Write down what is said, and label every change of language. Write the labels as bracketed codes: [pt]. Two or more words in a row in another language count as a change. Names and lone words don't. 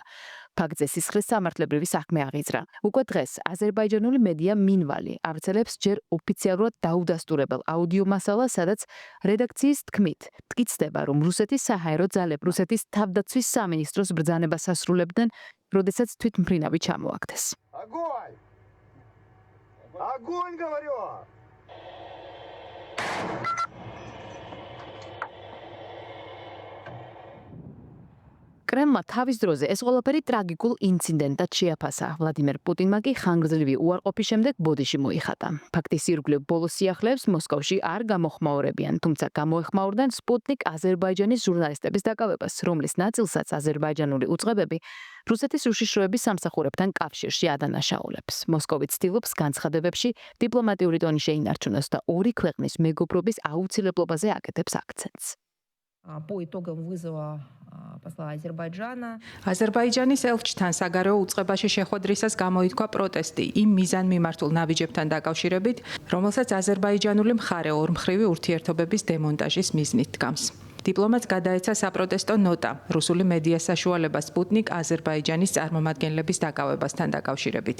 [ka] ფაქტზე სისხლის სამართლებრივი საქმე აღიძრა. უკვე დღეს აზერბაიჯანული მედია მინვალი ავრცელებს ჯერ ოფიციალურად დაუდასტურებელ აუდიო მასალას, სადაც რედაქციის თქმით მტკიცდება, რომ რუსეთის საჰაერო ძალები რუსეთის თავდაცვის სამინისტროს ბრძანებას ასრულებდნენ, როდესაც თვითმფრინავი ჩამოაგდეს. [ru] Огонь! Огонь, говорю! [ka] კრემლმა თავის დროზე ეს ყველაფერი ტრაგიკულ ინციდენტად შეაფასა. ვლადიმერ პუტინმა კი ხანგრძლივი უარყოფის შემდეგ ბოდიში მოიხატა. ფაქტის ირგვლივ ბოლო სიახლეებს მოსკოვში არ გამოხმაურებიან, თუმცა გამოეხმაურდნენ სპუტნიკ აზერბაიჯანის ჟურნალისტების დაკავებას, რომლის ნაწილსაც აზერბაიჯანული უწყებები რუსეთის უშიშროების სამსახურებთან კავშირში ადანაშაულებს. მოსკოვი ცდილობს განცხადებებში დიპლომატიური ტონი შეინარჩუნოს და ორი ქვეყნის მეგობრობის აუცილებლობაზე აკეთებს აქცენტს. [ru] По итогам вызова посла Азербайджана [ka] აზერბაიჯანის ელჩთან საგარეო უწყებაში შეხვედრისას გამოითქვა პროტესტი იმ მიზანმიმართულ ნაბიჯებთან დაკავშირებით, რომელსაც აზერბაიჯანული მხარე ორმხრივი ურთიერთობების დემონტაჟის მიზნით დგამს. დიპლომატს გადაეცა საპროტესტო ნოტა რუსული მედია საშუალება სპუტნიკ აზერბაიჯანის წარმომადგენლების დაკავებასთან დაკავშირებით.